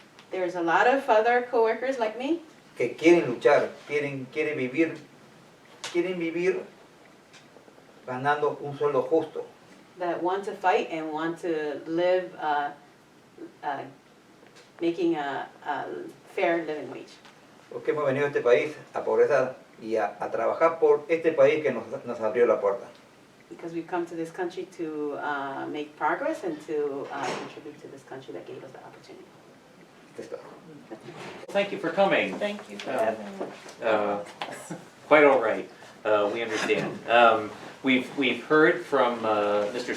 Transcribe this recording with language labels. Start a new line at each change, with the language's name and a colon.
English: There's a lot of other coworkers like me
Spanish: que quieren luchar, quieren vivir ganando un sueldo justo.
English: that want to fight and want to live making a fair living wage.
Spanish: Porque hemos venido a este país a progresar y a trabajar por este país que nos abrió la puerta.
English: Because we've come to this country to make progress and to contribute to this country that gave us the opportunity.
Spanish: Esto es todo.
English: Thank you for coming. Thank you for having me. Quite all right. We understand. We've heard from Mr.